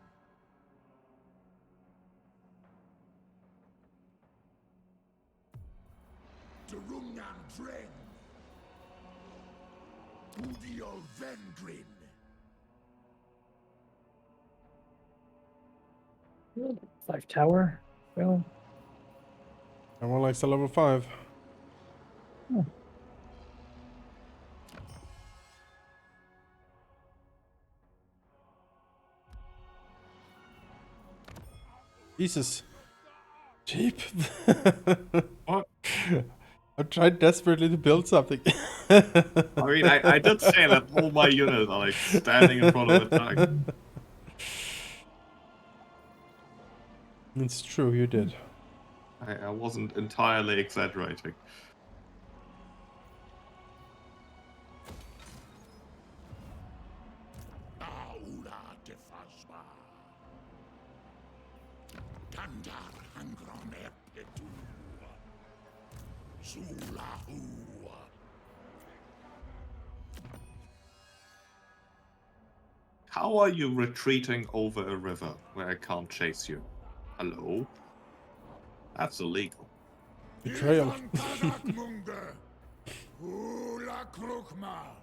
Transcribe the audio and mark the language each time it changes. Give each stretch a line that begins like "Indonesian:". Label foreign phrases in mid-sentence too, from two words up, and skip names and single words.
English: Durungan Dren. Udiol Vengrin. Five tower. Well, Everyone likes the level 5. Jesus. Cheap. What? I tried desperately to build something. I mean, I did say that all my units are like standing in front of a tank. It's true, you did. I wasn't entirely exaggerating. Aula de Fazma. Tandar Hangron Epitu. Sulahu. How are you retreating over a river where I can't chase you? Hello? That's illegal. Betrayal. Ivan Kadakmunde. Ula krukma.